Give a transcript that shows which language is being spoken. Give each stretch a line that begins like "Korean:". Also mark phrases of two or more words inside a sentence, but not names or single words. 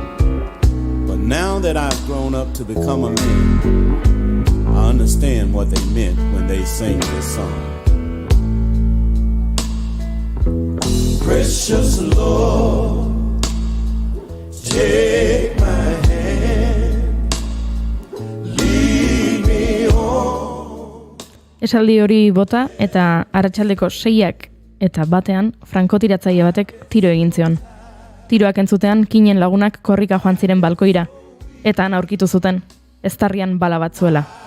English: But now that I've grown up to become a man, I understand what they meant when they sang this song. Precious Lord, take my hand, lead me on.
Basque: Esaldi hori bota eta arratsaldeko 6 eta batean frankotiratzaile batek tiro egin zion. Tiroak entzutean Kinen lagunak korrika joan ziren balkoira, eta han aurkitu zuten, eztarrian bala bat zuela.